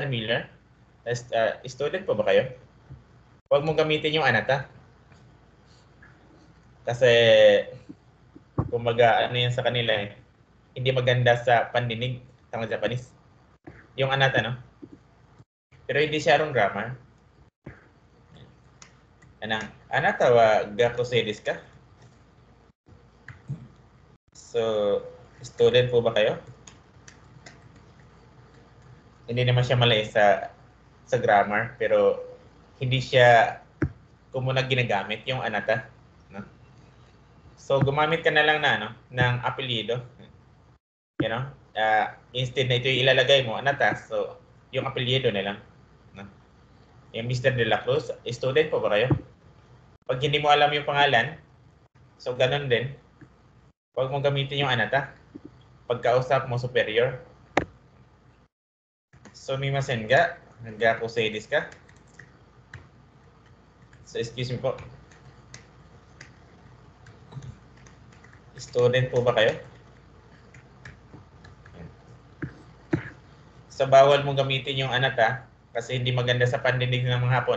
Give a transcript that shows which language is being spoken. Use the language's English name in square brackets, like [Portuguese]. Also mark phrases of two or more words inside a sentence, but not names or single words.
[Filipino] Miller, student po ba kayo? Huwag mong gamitin yung anata. Kasi, kumbaga, yan sa kanila eh. Hindi maganda sa pandinig sa mga Japanese. Yung anata, no? Pero hindi siya [English] wrong grammar. [Japanese] あなたは学生ですか? [Filipino] So, student po ba kayo? Hindi naman siya mali sa grammar, pero hindi siya kumuna ginagamit yung anata, no? So, gumamit ka na lang ng apelyido. [English] You know? [Filipino] Instead na ito yung ilalagay mo, anata, so yung apelyido na lang. No? Yung Mr. De La Cruz, student po ba kayo? Pag hindi mo alam yung pangalan, so ganun din. Huwag mong gamitin yung anata. Pagkausap mo superior. [Japanese] すみませんが? 学生ですか? So, [English] excuse me [Japanese] po. [Filipino] Student po ba kayo? So, bawal mong gamitin yung anata kasi hindi maganda sa pandinig ng mga Hapon.